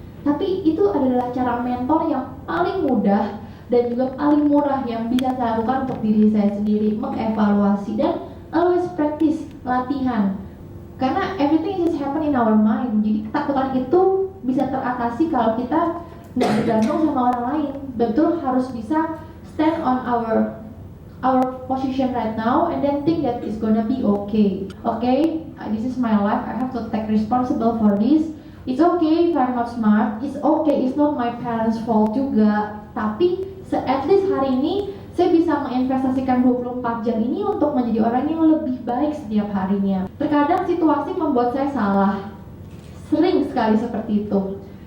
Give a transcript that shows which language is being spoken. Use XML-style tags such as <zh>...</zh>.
<id>Tapi itu adalah cara mentor yang paling mudah dan juga paling murah yang bisa saya lakukan untuk diri saya sendiri, mengevaluasi dan</id> <en>always practice,</en> <id>latihan. Karena</id> <en>everything is happen in our mind.</en> <id>Jadi ketakutan itu bisa teratasi kalau kita nggak bergantung sama orang lain. Betul harus bisa</id> <en>stand on our position right now and then think that it's gonna be okay. Okay, this is my life. I have to take responsible for this. It's okay if I'm not smart. It's okay. It's not my parents' fault</en> <id>juga. Tapi</id> <en>at least</en> <id>hari ini saya bisa menginvestasikan 24 jam ini untuk menjadi orang yang lebih baik setiap harinya. Terkadang situasi membuat saya salah. Sering sekali seperti itu.</id>